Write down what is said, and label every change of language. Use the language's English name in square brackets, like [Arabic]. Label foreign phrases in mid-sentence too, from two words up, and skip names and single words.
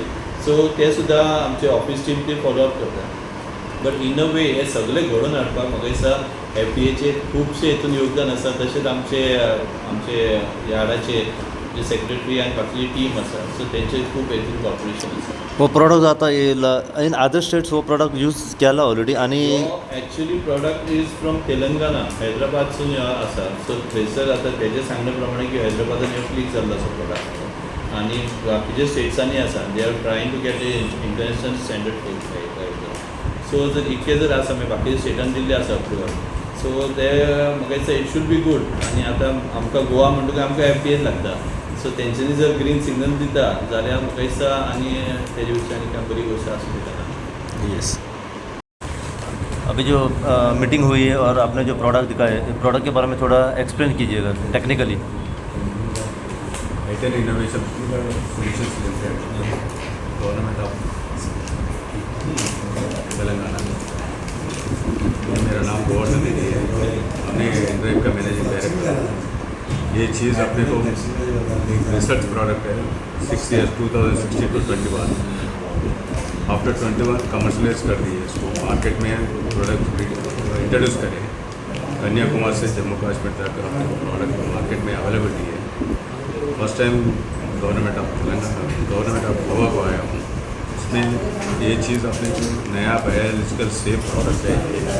[Konkani] सो ते सुद्दां आमचे [English] office team [Konkani] ते फॉलोअप करता. [English] but in a way [Konkani] हे सगळे घडोवन हाडपाक म्हाका दिसता FDAचे खुबशे हितून योगदान आसा. तशेंच आमचे ह्याडाचे जे सेक्रेटरी आणि बाकीची टीम आसा सो तेंचे खूब हेतून कॉपरेशन आसा. वो प्रोडक्ट आता येईल [English] in other states [Konkani] वो प्रोडक्ट यूज केला ऑलरेडी आणि [English] actually product is from Telangana [Konkani] हैदराबादसून आसा सो थंयसर आतां तेजे सांगणे प्रमाणे की हैदराबादान ह्यो क्लिक जाल्लो असो प्रोडक्ट आनी बाकीच्या स्टेट्सांनी आसा [English] they are trying to get a international standard food so [Konkani] जर इतके जर आसा मागीर बाकीच्या स्टेटान दिल्ले आसा अप्रुवल सो ते म्हाका दिसता [English] it should be good [Konkani] आनी आतां आमकां गोवा म्हणटकच आमकां FDA लागता सो तेंच्यांनी जर [English] green signal [Konkani] दिता जाल्यार म्हाका दिसता आनी तेजे विशीं आनी कांय बरी गोश्ट आसूं दिता. [Hindi] यस अभी जो मीटिंग हुई है और आपने जो प्रोडक्ट दिखाया है प्रोडक्ट के बारे में थोड़ा एक्सप्लेन कीजिएगा टेक्निकली. [English] Itel Innovation Solutions Limited, Government of Telangana. [Hindi] मेरा नाम गोवर्धन रेड्डी है, हमने एंड्रॉइड का [English] managing director [Hindi] है. ये चीज़ अपने को [English] research product [Hindi] है 6 years 2016 to 21. आफ्टर 21 कमर्शलाइज कर दिए इसको मार्केट में [English] product introduce [Hindi] करें. कन्याकुमारी से जम्मू कश्मीर तक अपने [English] product market [Hindi] में अवेलेबिलिटी है. [English] first time Government of Telangana Government of Goa [Hindi] को आया हूँ. इसमें ये चीज़ अपने को नया [English] biological safe product [Hindi] है.